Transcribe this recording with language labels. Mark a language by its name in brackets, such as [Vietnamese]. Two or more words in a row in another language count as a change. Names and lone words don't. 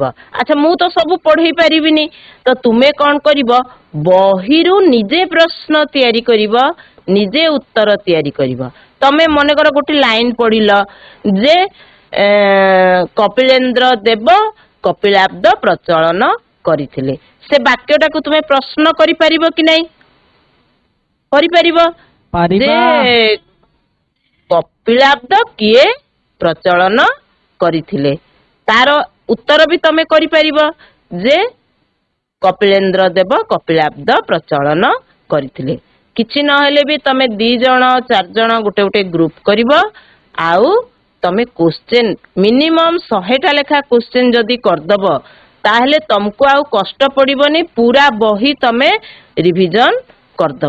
[Odia] ଅଚ୍ଛା ମୁ ତ ସବୁ ପଢ଼ି ପାରିବିନି ତ ତୁମେ କଣ କରିବ ବହିରୁ ନିଜେ ପ୍ରଶ୍ନ ତିଆରି କରିବ ନିଜେ ଉତ୍ତର ତିଆରି କରିବ ତମେ ମନେ କର ଗୋଟେ ଲାଇନ ପଢ଼ିଲ ଯେ କପିଳେନ୍ଦ୍ର ଦେବ କପିଳାବ୍ଦ ପ୍ରଚଳନ କରିଥିଲେ ସେ ବାକ୍ୟଟାକୁ ତୁମେ ପ୍ରଶ୍ନ କରି ପାରିବ କି ନାହିଁ କରିପାରିବ ଯେ କପିଳାବ୍ଦ କିଏ ପ୍ରଚଳନ କରିଥିଲେ? ତାର ଉତ୍ତର ବି ତମେ କରିପାରିବ ଯେ କପିଳେନ୍ଦ୍ର ଦେବ କପିଳାବ୍ଦ ପ୍ରଚଳନ କରିଥିଲେ। କିଛି ନହେଲେ ବି ତମେ 2 ଜଣ 4 ଜଣ ଗୋଟେ ଗୋଟେ ଗ୍ରୁପ କରିବ ଆଉ ତମେ [English] question minimum [Odia] 100ଟା ଲେଖା କ୍ୱେଶ୍ଚେନ ଯଦି କରିଦବ ତାହେଲେ ତମକୁ ଆଉ କଷ୍ଟ ପଡିବନି, ପୁରା ବହି ତମେ ରିଭିଜନ କରିଦବ।